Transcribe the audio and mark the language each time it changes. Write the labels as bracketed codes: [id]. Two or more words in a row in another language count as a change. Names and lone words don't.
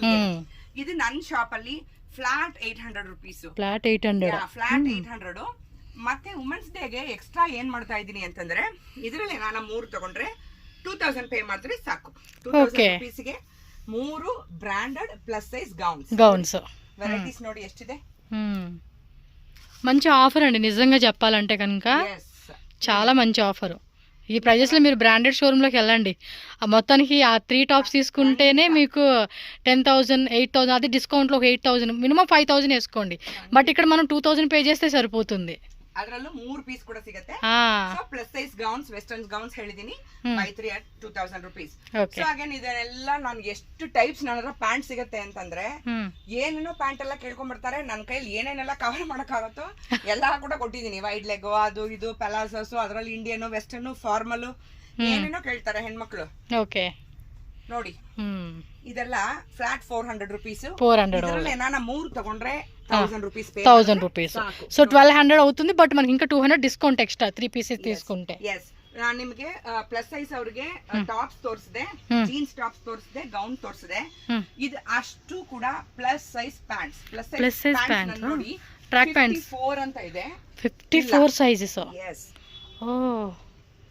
[kn] ಇದು ನನ್ನ ಶಾಪ್ ಅಲ್ಲಿ [en] flat 800 rupees. flat 800. [kn] ಮತ್ತೆ [en] women's day-ge extra [kn] ಏನ್ ಮಾಡ್ತಾ ಇದೀನಿ ಅಂತಂದ್ರೆ, ಇದ್ರಲ್ಲಿ ನಾನು 3 ತಗೊಂಡ್ರೆ 2000 ಪೇ ಮಾಡಿದ್ರೆ ಸಾಕು. [en] 2000 rupees-ge 3 branded plus size gowns. [kn] ವೆರೈಟೀಸ್ ನೋಡಿ ಎಷ್ಟಿದೆ. [te] మంచి ఆఫర్ అండి నిజంగా చెప్పాలంటే కనుక. చాలా మంచి ఆఫర్. ఈ ప్రైజెస్లో మీరు [en] branded showroom-loki [te] వెళ్ళండి. మొత్తానికి ఆ 3 టాప్స్ తీసుకుంటేనే మీకు 10,000, 8,000, అది డిస్కౌంట్లో 8,000, మినిమం 5,000 వేసుకోండి. బట్ ఇక్కడ మనం 2,000 పే చేస్తే సరిపోతుంది. [kn] ಅದರಲ್ಲೂ 3 ಪೀಸ್ ಕೂಡ ಸಿಗುತ್ತೆ. [en] so plus size gowns, western gowns ಹೇಳಿದೀನಿ. 5-3 at 2000 rupees. so again [kn] ಇದೆಲ್ಲ ನಾನು ಎಷ್ಟು ಟೈಪ್ಸ್ ನನ್ನ ಹತ್ರ ಪ್ಯಾಂಟ್ ಸಿಗುತ್ತೆ ಅಂತಂದ್ರೆ, ಏನೇನೋ ಪ್ಯಾಂಟ್ ಎಲ್ಲ ಕೇಳ್ಕೊಂಡ್ ಬರ್ತಾರೆ. ನನ್ನ ಕೈಲಿ ಏನೇನೆಲ್ಲ ಕವರ್ ಮಾಡಕ್ಕಾಗತ್ತೋ ಎಲ್ಲಾ ಕೂಡ ಕೊಟ್ಟಿದ್ದೀನಿ. [en] wide leg, [kn] ಅದು ಇದು, ಪಲಾಸೋಸ್, ಅದರಲ್ಲಿ [en] Indian, western, formal, [kn] ಏನೇನೋ ಕೇಳ್ತಾರೆ ಹೆಣ್ಮಕ್ಳು. ಓಕೆ ನೋಡಿ ಇದೆಲ್ಲ [en] flat 400 rupees. [kn] 400 ನಾನು 3 ತಗೊಂಡ್ರೆ 1000 ರೂಪೀಸ್. [te] సో 1200 అవుతుంది. బట్ మనకి ఇంకా 200 [en] discount extra [te] 3 పీసెస్ తీసుకుంటే. [kn] ನಾನು ನಿಮಗೆ [en] plus size [kn] ಅವ್ರಿಗೆ ಟಾಪ್ಸ್ ತೋರಿಸಿದೆ, [en] jeans tops [kn] ತೋರಿಸಿದೆ, ಗೌನ್ ತೋರಿಸಿದೆ. ಇದು ಅಷ್ಟು ಕೂಡ [en] plus size pants. plus size pants ನೋಡಿ. track pants [kn] 54 ಅಂತ ಇದೆ. 54 ಸೈಜಸ್. ಓ